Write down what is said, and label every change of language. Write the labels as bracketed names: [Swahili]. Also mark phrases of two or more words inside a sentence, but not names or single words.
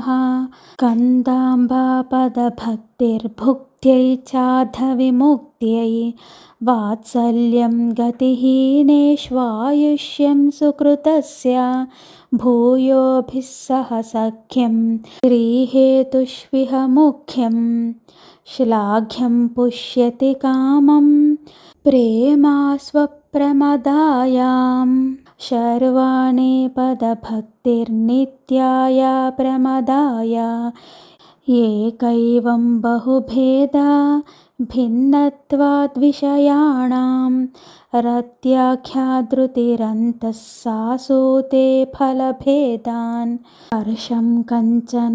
[Sanskrit] కందాంబా పదభక్తిర్భుక్త్యై చాధవిముక్త్యై వాత్సల్యం గతిహీనేష్వాయుష్యం సుకృతస్య భూయోభిः సహ సఖ్యం శ్రీహేతుష్విహ ముఖ్యం. శ్లాఘ్యం పుష్యతి కామం ప్రేమాస్వప్రమదాయాం शर्वाणि पदभक्तिर्नित्याय प्रमदाय एकैवं बहुभेदा भिन्नत्वाद्विषयाणां रत्याख्यादृतिरन्तः सासूते फलभेदान् हर्षं कञ्चन